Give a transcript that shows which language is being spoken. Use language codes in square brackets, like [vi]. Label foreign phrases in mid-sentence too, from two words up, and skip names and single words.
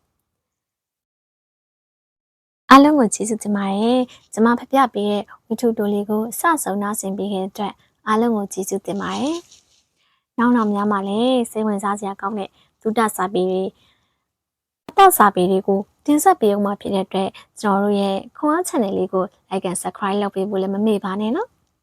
[my] အားလုံးကိုကျေးဇူးတင်ပါတယ်။ကျွန်မဖပြပေးတဲ့ဝီထုတိုလေးကိုအစဆုံးနားဆင်ပေးခဲ့တဲ့အတွက်အားလုံးကိုကျေးဇူးတင်ပါတယ်။နောက်များမှာလည်းစိတ်ဝင်စားစရာကောင်းတဲ့သုတစာပေတွေအတစာပေတွေကိုတင်ဆက်ပေးအောင်မှာဖြစ်တဲ့အတွက်ကျွန်တော်တို့ရဲ့ခွန်အား channel လေးကို [en] like and subscribe [my] လုပ်ပေးဖို့လည်းမမေ့ပါနဲ့နော်